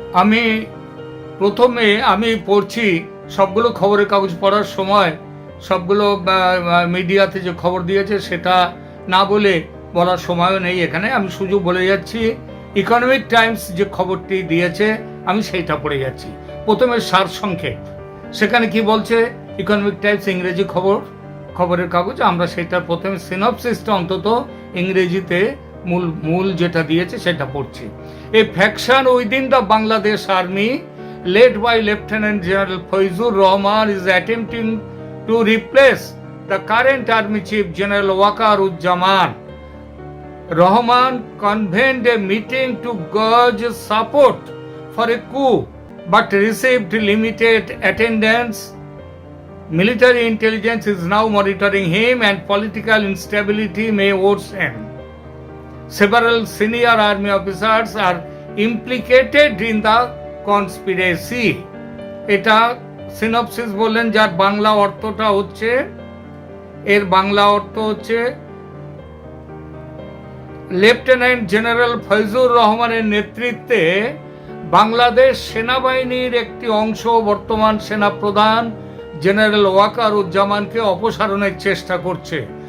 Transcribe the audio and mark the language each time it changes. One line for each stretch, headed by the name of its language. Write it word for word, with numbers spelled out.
Bangla: আমি প্রথমে আমি পড়ছি সবগুলো খবরের কাগজ পড়ার সময় সবগুলো মিডিয়াতে যে খবর দিয়েছে সেটা না বলে বলার সময়ও নেই এখানে, আমি শুধু বলে যাচ্ছি ইকোনমিক টাইমস যে খবরটি দিয়েছে আমি সেইটা পড়ে যাচ্ছি। প্রথমে সারসংক্ষেপ, সেখানে কি বলছে ইকোনমিক টাইমস ইংরেজি খবর খবরের কাগজ, আমরা সেটা প্রথমে সিনপসিসটা অন্তত ইংরেজিতে মূল মূল যেটা দিয়েছে সেটা পড়ছি।
English: A faction within the Bangladesh army led by Lieutenant General Faizur Rahman is attempting to replace the current Army Chief General Wakaruzzaman. Rahman convened a meeting to gauge support for a coup but received limited attendance. Military intelligence is now monitoring him and political instability may worsen. Several senior army officers are implicated in the conspiracy.
Bangla: এটা synopsis বললেন, যার বাংলা অর্থটা হচ্ছে, এর বাংলা অর্থ হচ্ছে lieutenant general Foyzur রহমানের নেতৃত্বে বাংলাদেশ সেনাবাহিনীর একটি অংশ বর্তমান সেনাপ্রধান জেনারেল ওয়াকারুজ্জামানকে অপসারণের চেষ্টা করছে।